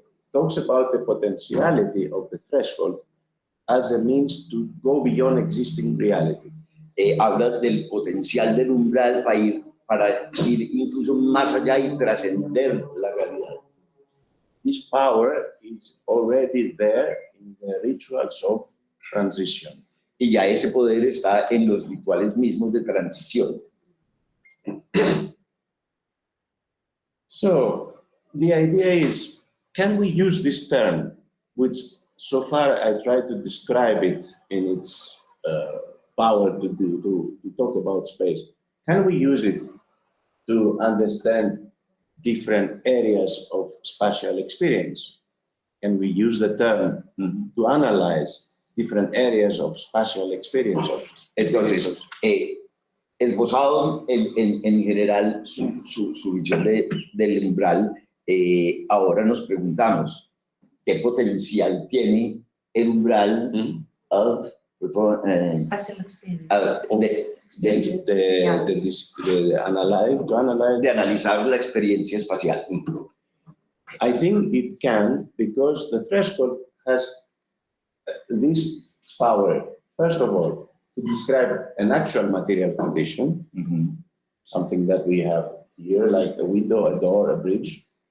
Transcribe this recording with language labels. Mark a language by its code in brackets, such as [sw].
[en] talks about the potentiality of the threshold as a means to go beyond existing reality. [es] Habla del potencial del umbral para ir incluso más allá y trascender la realidad. [en] This power is already there in the rituals of transition. [es] Y ya ese poder está en los rituales mismos de transición. [en] So the idea is, can we use this term, which so far I try to describe it in its power to talk about space. Can we use it to understand different areas of spatial experience? Can we use the term to analyze different areas of spatial experience? [es] Entonces, esbozado en general su visión del umbral, ahora nos preguntamos, ¿qué potencial tiene el umbral de analizar la experiencia espacial? [en] I think it can, because the threshold has this power, first of all, to describe an actual material condition, something that we have here, like a window, a door, a bridge.